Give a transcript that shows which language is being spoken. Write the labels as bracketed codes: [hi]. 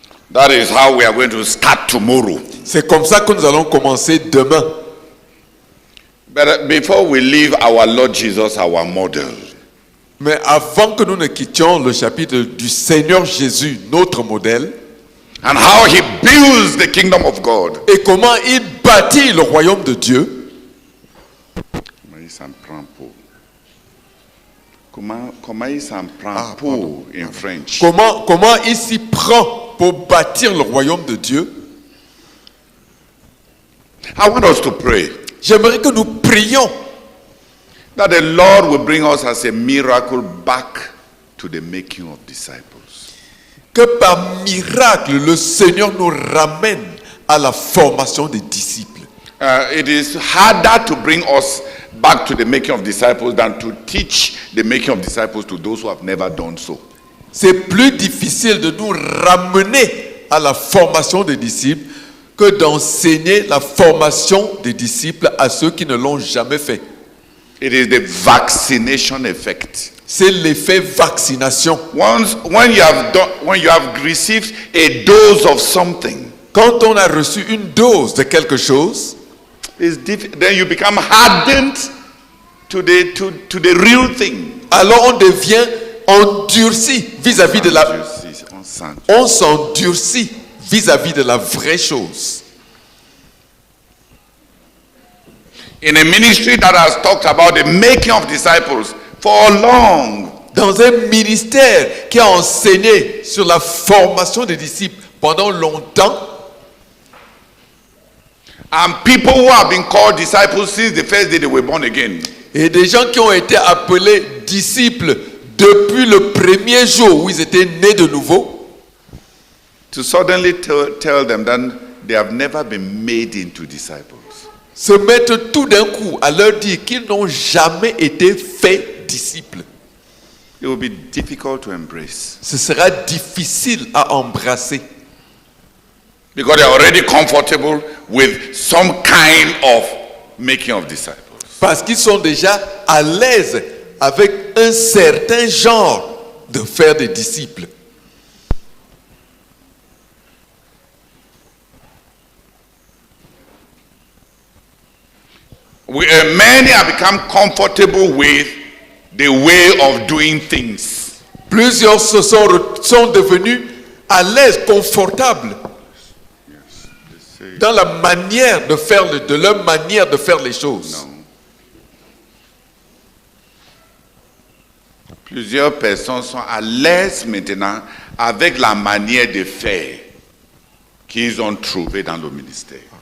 [en] That is how we are going to start tomorrow. [fr] C'est comme ça que nous allons commencer demain. [en] But before we leave our Lord Jesus, our model, [fr] Mais avant que nous ne quittions le chapitre du Seigneur Jésus, notre modèle, [en] and how he builds the kingdom of God. [fr] et comment il bâtit le royaume de Dieu, Comment il s'en prend pour? Comment il s'en prend pour [en] in French? [fr] comment il s'y prend pour bâtir le royaume de Dieu. [en] I want us to pray [fr] J'aimerais que nous prions [en] that the Lord will bring us as a miracle back to the making of disciples. [fr] que par miracle, le Seigneur nous ramène à la formation des disciples. [en] It is harder to bring us back to the making of disciples than to teach the making of disciples to those who have never done so. [fr] C'est plus difficile de nous ramener à la formation des disciples que d'enseigner la formation des disciples à ceux qui ne l'ont jamais fait. [en] It is the vaccination effect. [fr] C'est l'effet vaccination. [en] When you have received a dose of something, [fr] Quand on a reçu une dose de quelque chose, [en] then you become hardened to the real thing. [fr] alors on devient endurci vis-à-vis de la... On s'endurcit vis-à-vis de la vraie chose. [en] In a ministry that has talked about the making of disciples for long, [fr] Dans un ministère qui a enseigné sur la formation des disciples pendant longtemps, [en] and people who have been called disciples since the first day they were born again, [fr] et des gens qui ont été appelés disciples depuis le premier jour où ils étaient nés de nouveau, [en] to suddenly tell them that they have never been made into disciples. [fr] se mettre tout d'un coup à leur dire qu'ils n'ont jamais été faits disciples. [en] It will be difficult to embrace [fr] Ce sera difficile à embrasser [en] because they are already comfortable with some kind of making of disciples. [fr] parce qu'ils sont déjà à l'aise avec un certain genre de faire des disciples. [en] Many have become comfortable with the way of doing things. [fr] Plusieurs sont devenus à l'aise, confortables dans la manière de faire, de leur manière de faire les choses. Plusieurs personnes sont à l'aise maintenant avec la manière de faire qu'ils ont trouvée dans le ministère.